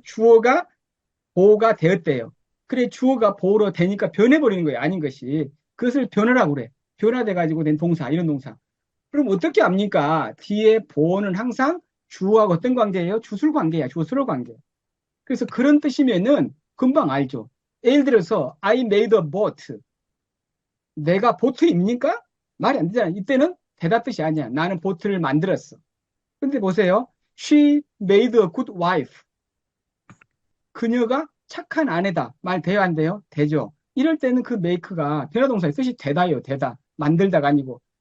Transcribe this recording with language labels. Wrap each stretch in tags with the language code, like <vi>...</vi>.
<ko>주어가 보호가 되었대요. 그래 주어가 보호로 되니까 변해버리는 거예요. 아닌 것이. 그것을 변화라고 그래. 변화돼가지고 된 동사, 이런 동사. 그럼 어떻게 압니까? 뒤에 보호는 항상 주어하고 어떤 관계예요? 주술 관계야. 주술 관계. 그래서 그런 뜻이면은 금방 알죠. 예를 들어서</ko> <en>I made a boat.</en> <ko>내가 보트입니까? 말이 안 되잖아. 이때는 되다 뜻이 아니야. 나는 보트를 만들었어. 근데 보세요.</ko> <en>She made a good wife.</en> <ko>그녀가 착한 아내다. 말 돼요, 안 돼요? 되죠. 이럴 때는 그 make가 변화동사의 뜻이 되다요, 되다. 만들다가 아니고.</ko>